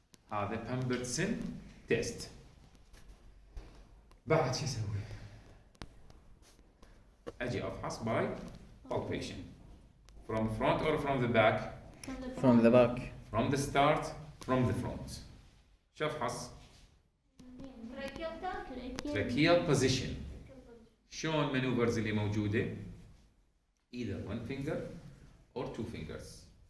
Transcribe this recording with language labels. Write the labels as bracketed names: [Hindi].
[Arabic] هذا Pemberton test. بعد شو اسوي؟ اجي افحص [English] by palpation. From front or from the back? From the back. From the start, from the front. [Arabic] شو افحص؟ [English] tracheal position. [Arabic] شلون maneuvers اللي موجودة؟ [English] Either one finger or two fingers.